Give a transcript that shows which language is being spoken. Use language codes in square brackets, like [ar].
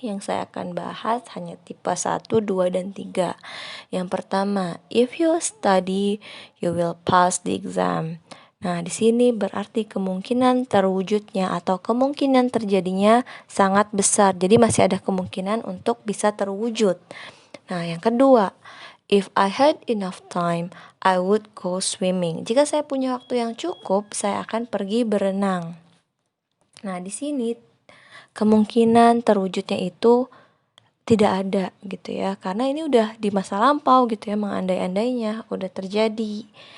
[id] Yang saya akan bahas hanya tipe 1, 2, dan 3. Yang pertama, [en] if you study, you will pass the exam. [id] Nah, di sini berarti kemungkinan terwujudnya atau kemungkinan terjadinya sangat besar. Jadi masih ada kemungkinan untuk bisa terwujud. Nah, yang kedua, [en] if I had enough time, I would go swimming. [id] Jika saya punya waktu yang cukup, saya akan pergi berenang. Nah, di sini kemungkinan terwujudnya itu tidak ada gitu ya, karena ini udah di masa lampau gitu ya, mengandai-andainya udah terjadi.